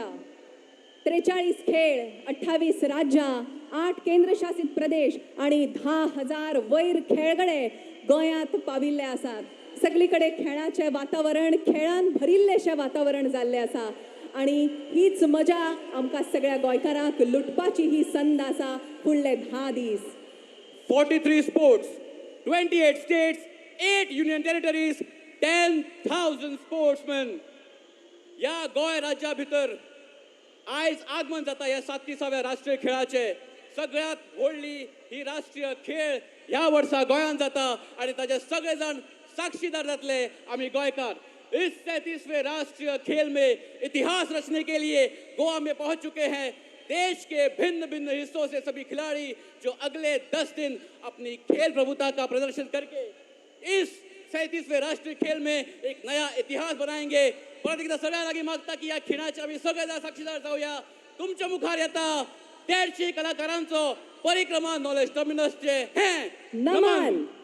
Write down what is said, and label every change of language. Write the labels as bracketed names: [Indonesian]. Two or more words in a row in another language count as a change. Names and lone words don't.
[Konkani] 43 खेळ, 28 राज्यां, 8 केंद्रशासित प्रदेश आणि 10,000 वयर खेळगडे गोंयांत पाविल्ले आसात. सगळीकडे खेळाचे वातावरण, खेळान भरिल्लेशें वातावरण जाल्लें आसा आणि हीच मजा आमकां सगळ्या गोंयकारांक लुटपाची ही संद आसा फुडले 10 दीस. [English] 43 sports, 28 states, 8 union territories, 10,000 sportsmen. [Konkani] या गोंय राज्या भितर आयज आगमन जाता ह्या 37व्या राष्ट्रीय खेळाचे. सगळ्यात व्हडली ही राष्ट्रीय खेळ ह्या वर्सा गोंयांत जाता आणि ताचे सगळे जण साक्षीदार जातले आम्ही गोयकार. [Hindi] इस 37वें राष्ट्रीय खेल में इतिहास रचने के लिए गोवा में पहुंच चुके हैं देश के भिन्न भिन्न हिस्सों से सभी खिलाड़ी, जो अगले 10 दिन अपनी खेल प्रभुता का प्रदर्शन करके इस 37वें राष्ट्रीय खेल में एक नया इतिहास बनाएंगे. [Konkani] परत एकदा सगळ्या लागीं मागता की या खेळाचे आम्ही सगळे जण साक्षीदार जाऊया. तुमच्या मुखार येता 150 कलाकारांचो परिक्रमा नॉलेज टर्मिनसचे हे नमन.